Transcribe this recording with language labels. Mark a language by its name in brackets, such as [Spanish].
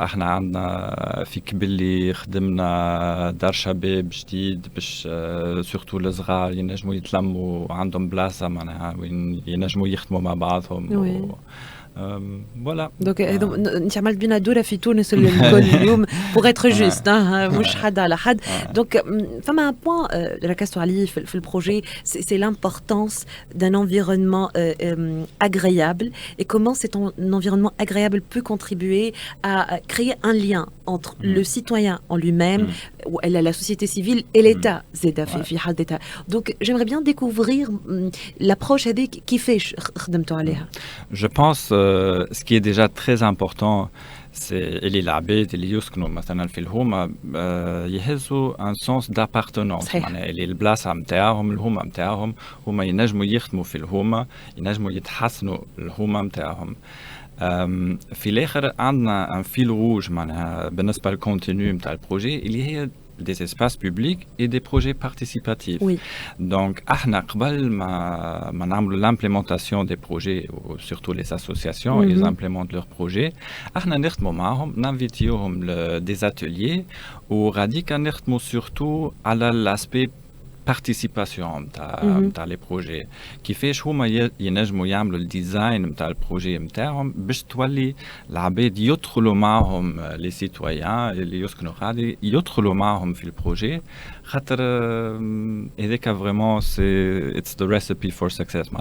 [Arabic] احنا عندنا في كبلي خدمنا دار شباب جديد باش سورتو الصغار ينجموا يتلموا عندهم بلاصة معناها وين ينجموا يخدموا مع بعضهم. [French] Voilà. [Arabic] Donc انت عملت بينا دورة في تونس الكل اليوم [French] pour être juste [Arabic] مش حد على حد. [French] Donc فما un point ركزتوا عليه في البروجي, c'est l'importance d'un environnement agréable et comment cet environnement agréable peut contribuer à créer un lien entre le citoyen en lui-même, la société civile et l'État. [Arabic] في حد ذاتها. [French] Donc j'aimerais bien découvrir l'approche [Arabic] هذيك كيفاش خدمتوا عليها. [French] Je pense ce qui est déjà très important, c'est [Arabic] اللي العباد اللي يسكنوا مثلا في الهومة يهزوا [French] un sens d'appartenance. [Arabic] معناها اللي البلاصة متاعهم الهومة متاعهم، هما ينجموا يخدموا في الهومة، ينجموا يتحسنوا الهومة متاعهم. في الآخر عندنا [French] un fil rouge [Arabic] معناها بالنسبة للكونتينيو متاع البروجي اللي هي [French] des espaces publics et des projets participatifs. Oui. Donc, [Arabic] احنا قبل ما نعملوا [French] l'implémentation des projets, ou surtout les associations, ils implémentent leurs projets. [Arabic] احنا نخدموا معهم، ننفيتيوهم [French] des ateliers où [Arabic] راديكا نخدموا surtout على [French] l'aspect participation [Arabic] نتاع لي بروجي، كيفاش هما ينجموا يعملوا الديزاين نتاع البروجي نتاعهم باش تولي العباد يدخلوا معهم لي سيتويان اللي يسكنوا غادي يدخلوا معهم في البروجي، خاطر هذاك [English] فريمون see it's the recipe for success.